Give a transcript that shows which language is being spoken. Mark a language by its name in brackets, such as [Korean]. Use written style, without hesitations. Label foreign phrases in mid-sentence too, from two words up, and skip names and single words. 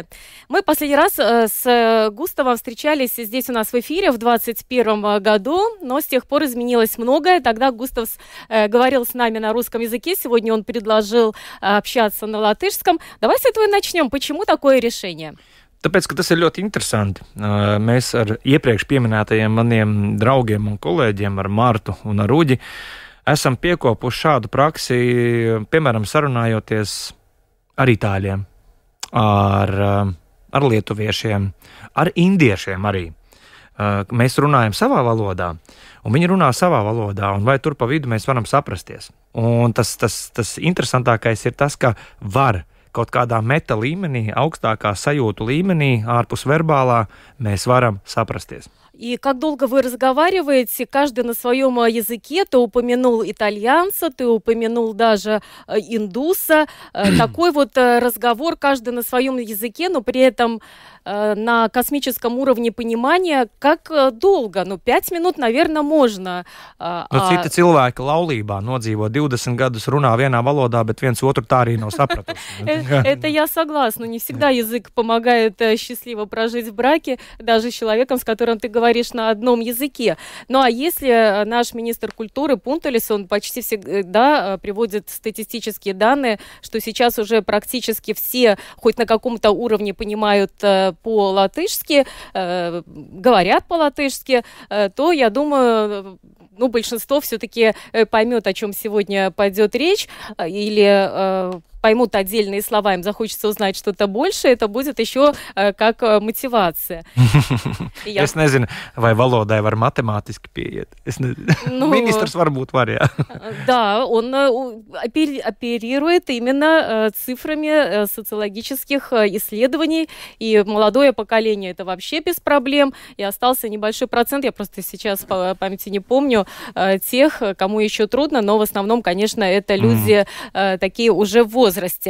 [Russian] Мы последний раз с Густавом встречались здесь у нас в эфире в 2021 году, но с тех пор изменилось многое. Тогда Густав говорил с нами на русском языке, сегодня он предложил общаться на латышском. Давай с этого и начнем. Почему такое решение? [Latvian] Tāpēc, ka tas ir ļoti interesanti. Mēs ar iepriekš pieminētajiem maniem draugiem un kolēģiem, ar Martu un ar Uģi, esam piekopuši šādu praksi, piemēram, sarunājoties ar itāļiem, ar lietuviešiem, ar indiešiem arī. Mēs runājam savā valodā, un viņi runā savā valodā, un vai tur pa vidu mēs varam saprasties. Un tas interesantākais ir tas, ka var kaut kādā meta līmenī, augstākā sajūtu līmenī, ārpus verbālā, mēs varam saprasties. [Russian] И как долго вы разговариваете, каждый на своем языке? Ты упомянул итальянца, ты упомянул даже индуса. Такой вот разговор, каждый на своем языке, но при этом на космическом уровне понимания. Как долго? 5 минут, наверное, можно. [Latvian] Citi cilvēki laulībā nodzīvo 20 gadus, runā vienā valodā, bet viens otru tā arī nav sapratuši. [Russian] Это я согласна. Не всегда язык помогает счастливо прожить в браке, даже с человеком, с которым ты говоришь на одном языке. Ну а если наш министр культуры Пунтулис, он почти всегда приводит статистические данные, что сейчас уже практически все хоть на каком-то уровне понимают по-латышски, говорят по-латышски, то, я думаю, большинство все-таки поймет, о чем сегодня пойдет речь, или поймут отдельные слова, им захочется узнать что-то больше, это будет еще как мотивация. [Latvian] Es nezinu, vai valodai var matemātiski pieiet. Министrs varbūt var, jā. [Russian] Да, он оперирует именно цифрами социологических исследований, и молодое поколение это вообще без проблем, и остался небольшой процент, я просто сейчас по памяти не помню, тех, кому еще трудно, но в основном, конечно, это люди такие уже в возрасте.